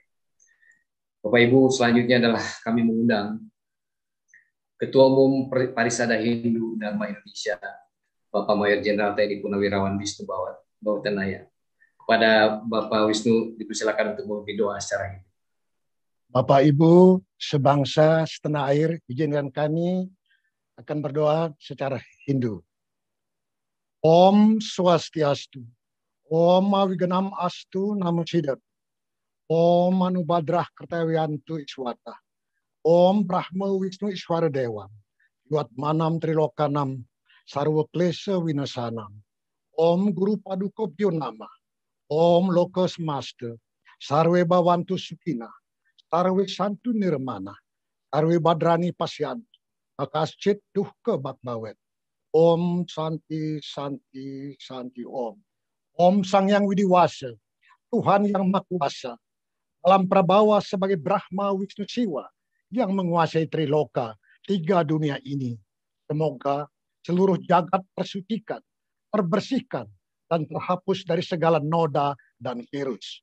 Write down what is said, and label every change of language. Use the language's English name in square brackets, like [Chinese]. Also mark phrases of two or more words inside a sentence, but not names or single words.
[Indonesian] Bapak Ibu, selanjutnya adalah kami mengundang Ketua Umum Parisada Hindu Dharma Indonesia, Bapak Mayor Jenderal TNI Purnawirawan Wisnu Bawatanaya. Kepada Bapak Wisnu dipersilakan untuk memimpin doa secara Hindu. Bapak Ibu sebangsa setanah air, izinkan kami akan berdoa secara Hindu. [Sanskrit] Om Swastiastu, Om Awiganam Astu Namo Siddhatu, Om Anubadrah Kertawiantu Iswata, Om Brahma Wisnu Iswara Dewa, Yuat Manam Trilokanam, Sarwa Klesa Winasanam, Om Guru Paduka Bhyonama, Om Loka Semasta, Sarwe Bawantu Sukina, Sarwe Santu Nirmana, Sarwe Badrani Pasyan, Akaschit Duhka Bakbawet, Om Santi Santi Santi Om. [Indonesian] Om Sang Yang Widiwasa, Tuhan yang Maha Kuasa, alam prabawa sebagai Brahma Wisnu Siwa, yang menguasai Triloka, 3 dunia ini. Semoga seluruh jagat tersucikan, terbersihkan, dan terhapus dari segala noda dan virus.